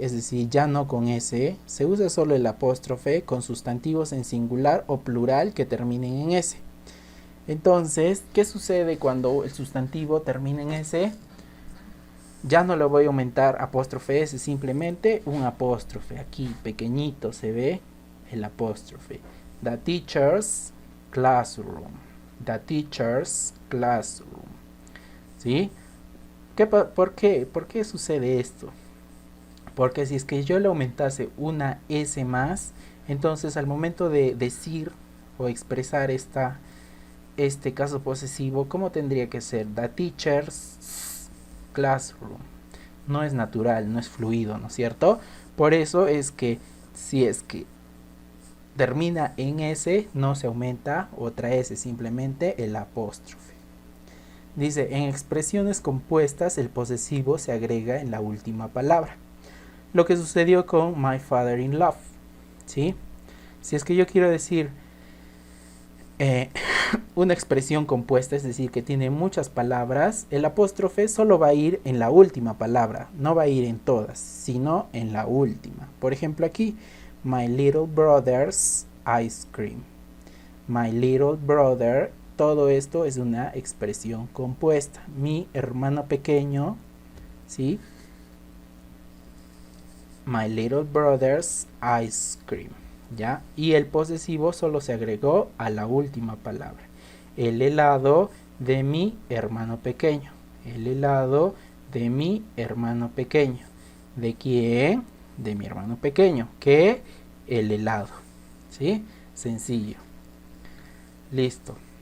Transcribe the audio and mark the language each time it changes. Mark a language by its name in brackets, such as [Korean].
[Spanish] Es decir, ya no con S. Se usa solo el apóstrofe con sustantivos en singular o plural que terminen en S. Entonces, ¿qué sucede cuando el sustantivo termina en S? Ya no le voy a aumentar apóstrofe S, simplemente un apóstrofe. Aquí pequeñito se ve el apóstrofe. [English] The teacher's classroom. The teacher's classroom. [Spanish] ¿Sí? ¿Por qué? ¿Por qué sucede esto? Porque si es que yo le aumentase una S más, entonces al momento de decir o expresar este caso posesivo, ¿cómo tendría que ser? [English] The teacher's classroom. [Spanish] No es natural, no es fluido, ¿no es cierto? Por eso es que si es que termina en S, no se aumenta otra S, simplemente el apóstrofe. Dice, en expresiones compuestas el posesivo se agrega en la última palabra. Lo que sucedió con [English] my father-in-law, [Spanish] ¿sí? Si es que yo quiero decir una expresión compuesta, es decir, que tiene muchas palabras, el apóstrofe solo va a ir en la última palabra, no va a ir en todas, sino en la última. Por ejemplo aquí, [English] my little brother's ice cream. My little brother, [Spanish] todo esto es una expresión compuesta. Mi hermano pequeño, ¿sí? [English] My little brother's ice cream. [Spanish] ¿Ya? Y el posesivo solo se agregó a la última palabra. El helado de mi hermano pequeño. El helado de mi hermano pequeño. ¿De quién? De mi hermano pequeño. ¿Qué? El helado. ¿Sí? Sencillo. Listo.